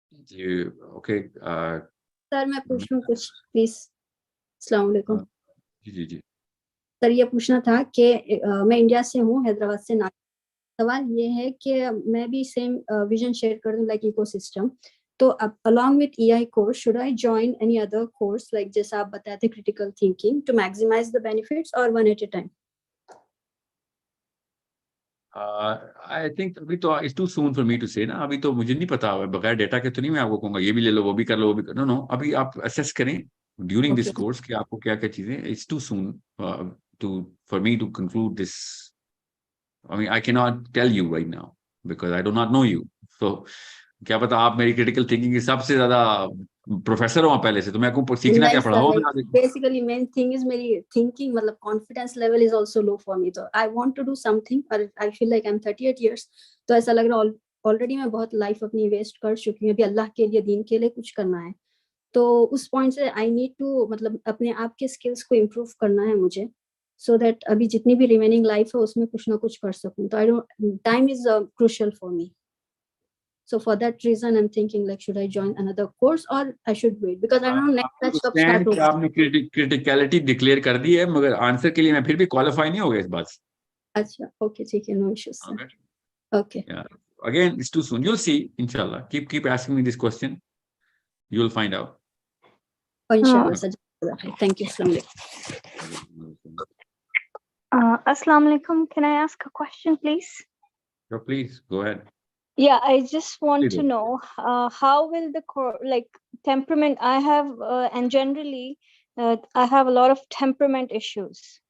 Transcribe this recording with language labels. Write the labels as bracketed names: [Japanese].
[Urdu] جی okay. سر میں پوچھوں کچھ پلیز؟ السلام علیکم. جی جی سر یہ پوچھنا تھا کہ میں انڈیا سے ہوں، حیدرآباد سے. سوال یہ ہے کہ میں بھی سیم ویژن شیئر کر دوں لائک ایکو سسٹم. [English] تو along with EI course, should I join any other course like [Urdu] جیسا آپ بتاتے تھے [English] critical thinking to maximize the benefits or one at a time? I think [Urdu] ابھی تو [English] it's too soon for me to say نا. [Urdu] ابھی تو مجھے نہیں پتا، بغیر ڈیٹا کے تو نہیں میں آپ کو کہوں گا یہ بھی لے لو وہ بھی کر لو وہ بھی کر لو. نو ابھی آپ اسیس کریں ڈیورنگ دس کورس کہ آپ کو کیا کیا چیزیں. [English] It's too soon for me to conclude this. I mean I cannot tell you right now because I do not know you. [Urdu] So کیا پتا آپ میری کریٹیکل تھنکنگ کی سب سے زیادہ پروفیسر ہوں پہلے سے، تو میں کو سیکھنا کیا پڑا ہو. [English] Basically main thing is میری thinking مطلب confidence level is also low for me. تو I want to do something but I feel like I'm 38 years. [Urdu] تو ایسا لگ رہا already میں بہت لائف اپنی ویسٹ کر چکی ہوں، ابھی اللہ کے لیے دین کے لیے کچھ کرنا ہے. تو اس پوائنٹ سے [English] I need to [Urdu] مطلب اپنے آپ کے اسکلس کو امپروو کرنا ہے مجھے [English] so that [Urdu] ابھی جتنی بھی ریمیننگ لائف ہے اس میں کچھ نہ کچھ کر سکوں. [English] تو time is crucial for me. So for that reason, I'm thinking like, should I join another course or I should wait? Because I don't know next batch [Urdu] کب start ہوگا. آپ نے کرٹیکلٹی ڈکلیئر کر دی ہے مگر آنسر کے لیے میں پھر بھی کوالیفائی نہیں ہو گیا اس بات سے. اچھا اوکے ٹھیک ہے، [English] no issues sir. Okay. Again, it's too soon. You'll see, inshallah. Keep asking me this question. You'll find out. Inshallah sir. Thank you. Assalamu alaikum. Assalamu alaikum. Can I ask a question, please? So please go ahead. Yeah, I just want to know how will the temperament I have and generally I have a lot of temperament issues.